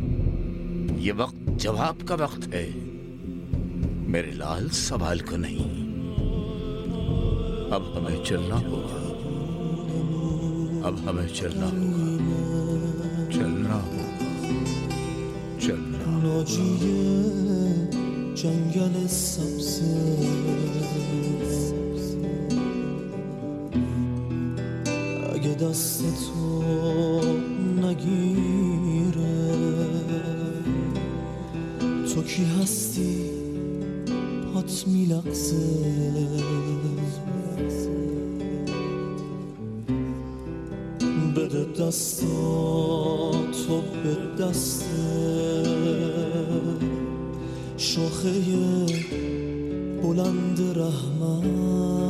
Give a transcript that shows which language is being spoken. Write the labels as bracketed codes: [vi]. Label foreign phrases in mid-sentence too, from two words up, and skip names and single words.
[hi] ये वक्त जवाब का वक्त है, मेरे लाल, सवाल का नहीं। अब हमें चलना होगा, अब हमें चलना होगा, चलना होगा, चलना [fa] ناجی جنگل سبز اگه دست تو نگیره تو کی هستی پات میلغزه بده دستاتو به دست شاخه بلند رحمت